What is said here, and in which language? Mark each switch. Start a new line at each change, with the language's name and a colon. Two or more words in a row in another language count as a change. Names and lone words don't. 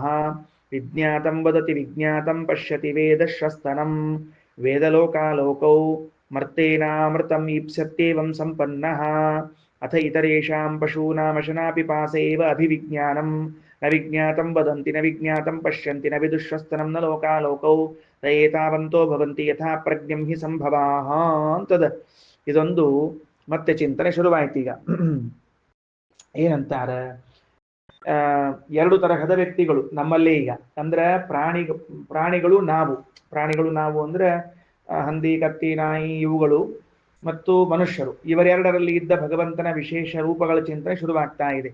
Sanskrit: ವಿಜ್ಞಾತಂ ವದತಿ ವಿಜ್ಞಾತಂ ಪಶ್ಯತಿ ವೇದಶ್ವಸ್ತನಂ ವೇದಲೋಕಾಲೋಕೌ ಮರ್ತೇನಾಮೃತಂ ಈಪ್ಸ್ಯತ್ಯೇವಂ ಸಂಪನ್ನಃ ಅಥ ಇತರೇಷಾಂ ಪಶೂನಾಮಶನಾಪಿಪಾಸ ಏವ ಅಭಿವಿಜ್ಞಾನಂ ನ ವಿಜ್ಞಾತಂ ವದಂತಿ ನ ವಿಜ್ಞಾತಂ ಪಶ್ಯಂತಿ ನ ವಿದುಶ್ವಸ್ತನಂ ನ ಲೋಕಾಲೋಕೌ ಏತಾವಂತೋ ಭವಂತಿ ಯಥಾ ಪ್ರಜ್ಞಂ ಹಿ ಸಂಭವಾಃ ಅಂತದ.
Kannada: ಇದೊಂದು ಮತ್ತೆ ಚಿಂತನೆ ಶುರುವಾಯ್ತೀಗ. ಏನಂತಾರ? ಎರಡು ತರಹದ ವ್ಯಕ್ತಿಗಳು ನಮ್ಮಲ್ಲೇ ಈಗ. ಅಂದ್ರೆ ಪ್ರಾಣಿಗಳು ನಾವು ಅಂದ್ರೆ ಹಂದಿ, ಕತ್ತಿ, ನಾಯಿ ಇವುಗಳು ಮತ್ತು ಮನುಷ್ಯರು, ಇವರೆರಡರಲ್ಲಿ ಇದ್ದ ಭಗವಂತನ ವಿಶೇಷ ರೂಪಗಳ ಚಿಂತನೆ ಶುರುವಾಗ್ತಾ ಇದೆ.